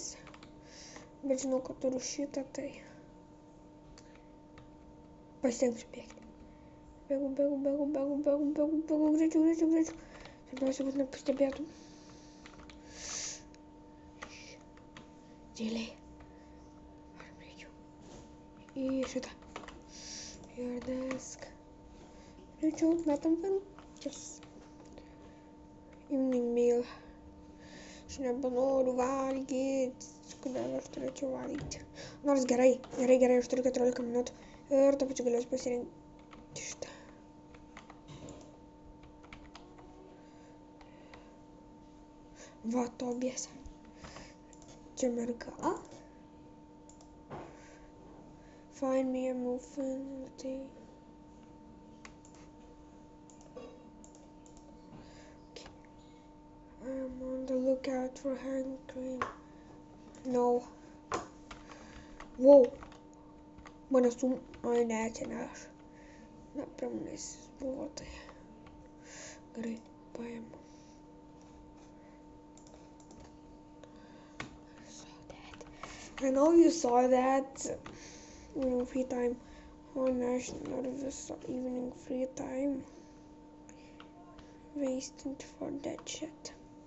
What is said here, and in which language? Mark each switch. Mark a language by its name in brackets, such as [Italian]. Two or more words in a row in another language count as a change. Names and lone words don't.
[Lithuanian] Bet žinau, kad turiu šitą, tai pasitengsiu bėgti. Bėgu, greičiau. Svarbiausia, kad nepastebėtum. Tyliai. Varom greičiau. Į šitą. [English] Your desk. [Lithuanian] Greičiau, metam filmus. [English] Evening meal. [Lithuanian] Aš nebenoriu valgyti. Kodėl aš turėčiau valgyti? Nors gerai, aš turiu 14 minutų. Ir tą pačiu galėsiu pasirinkti šitą. Va, Tobijas. Čia merga. [English] Find me a muffin. Okay. I'm on the lookout for hand cream. No. Wow. [Lithuanian] Mano Ai, ne, čia ne aš. Na, pramonės buvo tai. Gerai, paimu. [English] I know you saw that free time. Oh, nice, not this evening free time. Wasted for that shit.